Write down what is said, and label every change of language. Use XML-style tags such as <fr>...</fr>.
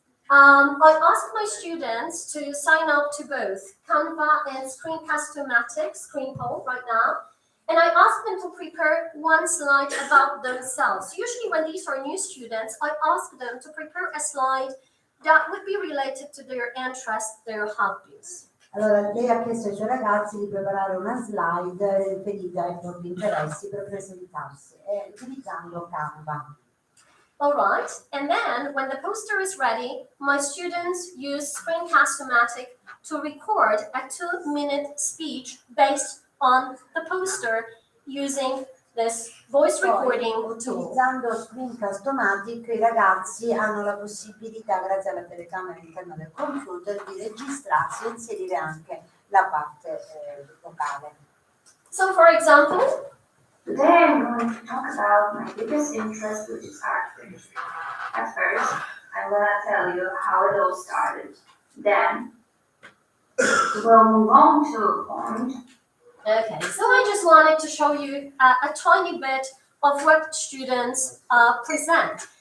<en>I asked my students to sign up to both Canva and Screencast-O-Matic, ScreenPoll right now. And I ask them to prepare one slide about themselves. Usually when these are new students, I ask them to prepare a slide that would be related to their interests, their hobbies.</en> <it>Allora, lei ha chiesto ai suoi ragazzi di preparare una slide riferita ai propri interessi per presentarsi, utilizzando Canva.</it> <en>All right, and then when the poster is ready, my students use Screencast-O-Matic to record a 2-minute speech based on the poster using this voice recording tool.</en> <it>Utilizzando Screencast-O-Matic, i ragazzi hanno la possibilità, grazie alla telecamera all'interno del computer, di registrarsi e inserire anche la parte vocale.</it> <en>So, for example, today I'm going to talk about my biggest interest, which is art. At first, I'm going to tell you how it all started. Then, we'll move on to a point. Okay, so I just wanted to show you a tiny bit of what students present.</en>